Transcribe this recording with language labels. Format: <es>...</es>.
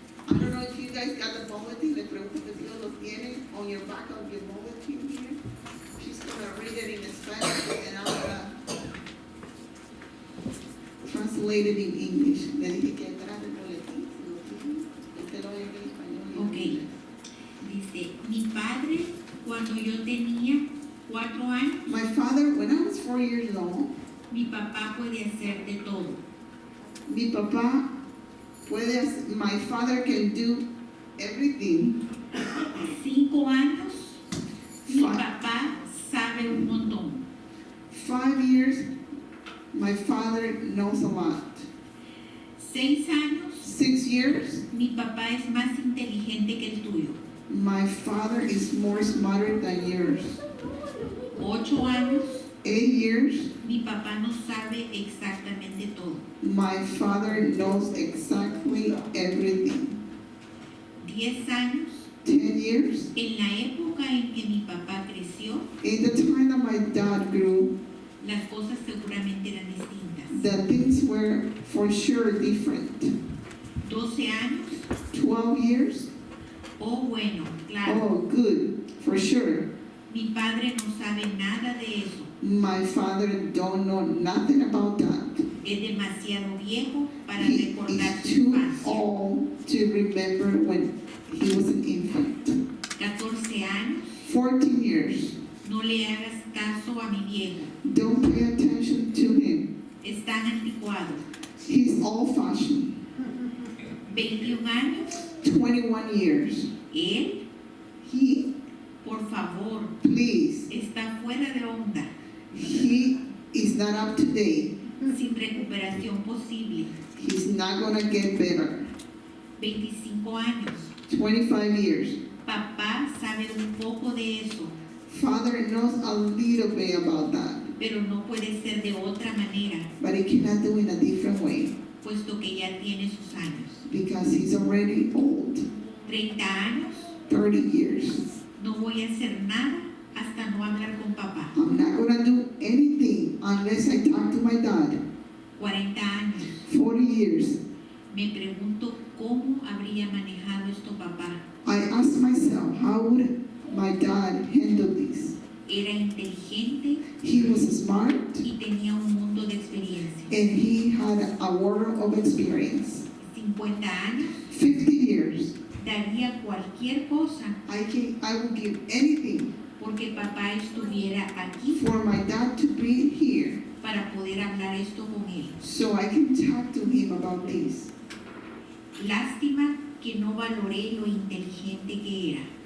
<en>I don't know if you guys got the bulletin.</en> <es>Le pregunto que si lo tienen</es> <en>on your back of your bulletin here. She's going to read it in Spanish and I'm going to translate it in English.</en> <es>Le dije que atrás del boletín, si lo tienen, usted lo oye en español. y en</es> <en>Ok.</en> <es>inglés. Dice, mi padre, cuando yo tenía 4 años,</es> <en>My father, when I was 4 years old,</en> <es>mi papá puede hacer de todo. mi papá puede hacer,</es> <en>my father can do everything.</en> <es>5 años, mi Fi- papá sabe un montón.</es> <en>5 years, my father knows a lot.</en> <es>6 años,</es> <en>6 years,</en> <es>mi papá es más inteligente que el tuyo.</es> <en>my father is more smarter than yours.</en> <es>8 años,</es> <en>8 years,</en> <es>mi papá no sabe exactamente todo.</es> <en>my father knows exactly everything.</en> <es>10 años,</es> <en>10 years,</en> <es>en la época en que mi papá creció,</es> <en>in the time that my dad grew,</en> <es>las cosas seguramente eran distintas.</es> <en>the things were for sure different.</en> <es>12 años,</es> <en>12 years,</en> <es>oh bueno, claro,</es> <en>oh good, for sure.</en> <es>mi padre no sabe nada de eso.</es> <en>My father don't know nothing about that.</en> <es>Es demasiado viejo para</es> <en>He</en> <es>recordar</es> <en>is</en> <es>su</es> <en>too</en> <es>infancia.</es> <en>old to remember when he was an infant.</en> <es>14 años,</es> <en>14 years.</en> <es>no le hagas caso a mi viejo.</es> <en>Don't pay attention to him.</en> <es>Es tan anticuado.</es> <en>He's old-fashioned.</en> <es>21 años,</es> <en>21 years.</en> <es>él,</es> <en>He,</en> <es>por favor,</es> <en>please,</en> <es>está fuera de onda,</es> <en>he is not up to date.</en> <es>sin recuperación posible.</es> <en>He's not gonna get better.</en> <es>25 años,</es> <en>25 years.</en> <es>papá sabe un poco de eso,</es> <en>Father knows a little bit about that,</en> <es>pero no puede ser de otra manera,</es> <en>but he cannot do it in a different way</en> <es>puesto que ya tiene sus años.</es> <en>because he's already old.</en> <es>30 años,</es> <en>30 years.</en> <es>no voy a hacer nada hasta no hablar con papá.</es> <en>I'm not gonna do anything unless I talk to my dad.</en> <es>40 años,</es> <en>40 years.</en> <es>me pregunto cómo habría manejado esto papá.</es> <en>I asked myself, how would my dad handle this?</en> <es>Era inteligente</es> <en>He was smart</en> <es>y tenía un mundo de experiencia.</es> <en>and he had a world of experience.</en> <es>50 años,</es> <en>50 years.</en> <es>daría cualquier cosa</es> <en>I would give anything</en> <es>porque papá estuviera aquí</es> <en>for my dad to be here</en> <es>para poder hablar esto con él.</es> <en>so I can talk to him about this.</en> <es>Lástima que no valoré lo inteligente que era.</es>